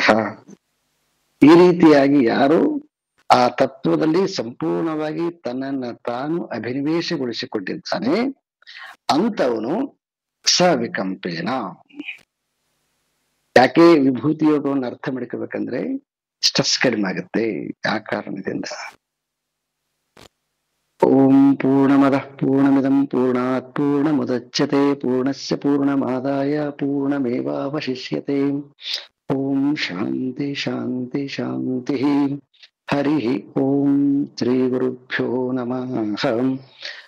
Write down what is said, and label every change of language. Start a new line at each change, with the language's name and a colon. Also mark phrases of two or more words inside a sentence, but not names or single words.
Kannada: ಈ ರೀತಿಯಾಗಿ ಯಾರು ಆ ತತ್ವದಲ್ಲಿ ಸಂಪೂರ್ಣವಾಗಿ ತನ್ನನ್ನ ತಾನು ಅಭಿನಿವೇಶಗೊಳಿಸಿಕೊಂಡಿದ್ದಾನೆ ಅಂತವನು ಸವಿಕಂಪೇನ. ಯಾಕೆ ವಿಭೂತಿ ಯೋಗವನ್ನು ಅರ್ಥ ಮಾಡ್ಕೋಬೇಕಂದ್ರೆ ಸ್ಟ್ರೆಸ್ ಕಡಿಮೆ ಆಗುತ್ತೆ. ಆ ಕಾರಣದಿಂದ
Sanskrit: ಓಂ ಪೂರ್ಣಮದಃ ಪೂರ್ಣಮಿದಂ ಪೂರ್ಣಾತ್ ಪೂರ್ಣಮುದಚ್ಯತೆ ಪೂರ್ಣಸ್ಯ ಪೂರ್ಣಮಾದಾಯ ಪೂರ್ಣಮೇವಾವಶಿಷ್ಯತೆ. ಓಂ ಶಾಂತಿ ಶಾಂತಿ ಶಾಂತಿ. ಹರಿ ಓಂ ಶ್ರೀ ಗುರುಭ್ಯೋ ನಮಃ.